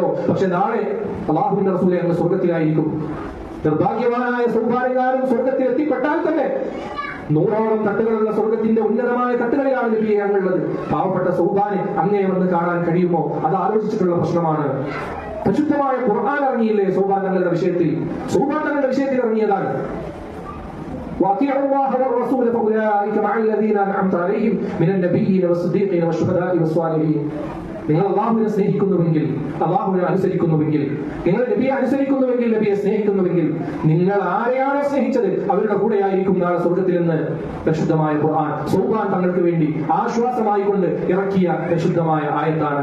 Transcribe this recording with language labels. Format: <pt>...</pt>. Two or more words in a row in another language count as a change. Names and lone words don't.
<ml>പക്ഷെ നാളെ അല്ലാഹുവിന്റെ റസൂലേ, അങ്ങ് സ്വർഗ്ഗത്തിലായിരിക്കും. നിർഭാഗ്യവാനായ സൗബാനെങ്ങാനും സ്വർഗ്ഗത്തിൽ എത്തിപ്പെട്ടാൽ തന്നെ 100ഓളം തട്ടുകളുള്ള സ്വർഗത്തിന്റെ ഉന്നതമായ തട്ടുകളിലാണ് നബിയെ അങ്ങുള്ളത്. പാവപ്പെട്ട സൗബാനെ അങ്ങേ വന്ന് കാണാൻ കഴിയുമോ? അത് ആലോചിച്ചിട്ടുള്ള പ്രശ്നമാണ്. പരിശുദ്ധമായ ഖുർആൻ ഇറങ്ങിയില്ലേ സൗബാൻ തങ്ങളുടെ വിഷയത്തിൽ? സൗബാൻ തങ്ങളുടെ വിഷയത്തിൽ ഇറങ്ങിയതാണ്.</ml> <ar>وأطيعوا الله والرسول فأولئك مع الذين أنعمت عليهم من النبيين والصديقين والشهداء والصالحين.</ar> <ml>നിങ്ങൾ അല്ലാഹുവിനെ സ്നേഹിക്കുന്നുവെങ്കിൽ, അല്ലാഹുവിനെ അനുസരിക്കുന്നുവെങ്കിൽ, നിങ്ങൾ നബിയെ അനുസരിക്കുന്നുവെങ്കിൽ, നബിയെ സ്നേഹിക്കുന്നുവെങ്കിൽ, നിങ്ങൾ ആരെയാണോ സ്നേഹിച്ചത് അവരുടെ കൂടെയായിരിക്കും നാളെ സ്വർഗ്ഗത്തിൽ നിന്ന് പരിശുദ്ധമായ ഖുർആൻ സൗബാൻ തങ്ങൾക്ക് വേണ്ടി ആശ്വാസമായി കൊണ്ട് ഇറക്കിയ പരിശുദ്ധമായ ആയത്താണ്.</ml>